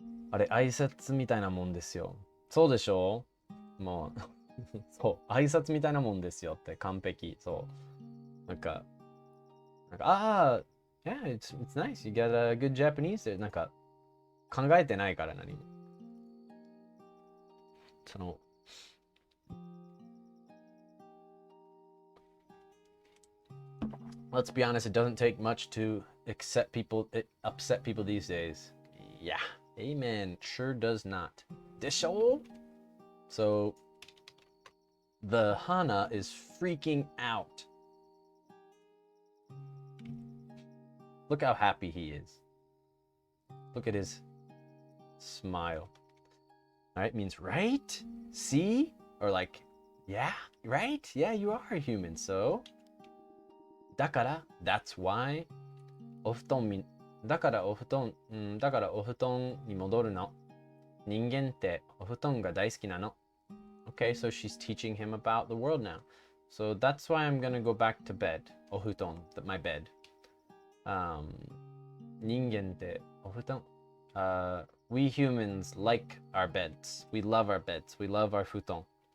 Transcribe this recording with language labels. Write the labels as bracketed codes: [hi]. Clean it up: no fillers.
[ja] あれ挨拶みたいなもんですよ。そうでしょもうそう挨拶みたいなもんですよって完璧。そうなんか [en] yeah, it's nice. You got a good Japanese there. [ja] なんか考えてないから何も。 [en] そのLet's be honest, it doesn't take much to upset people these days. Yeah, amen. Sure does not. [ja] でしょ [en] So the Hana is freaking out. Look how happy he is. Look at his smile. All right, means right? See? Or like, yeah, right? Yeah, you are a human, so. だから, that's why. [ja] だからお布団に戻るの。人間ってお布団が大好きなの。 [en] Okay, so she's teaching him about the world now. So that's why I'm gonna go back to bed. お布団, my bed. [ja] 人間ってお布団. [en] We humans like our beds. We love our beds. We love our 布団.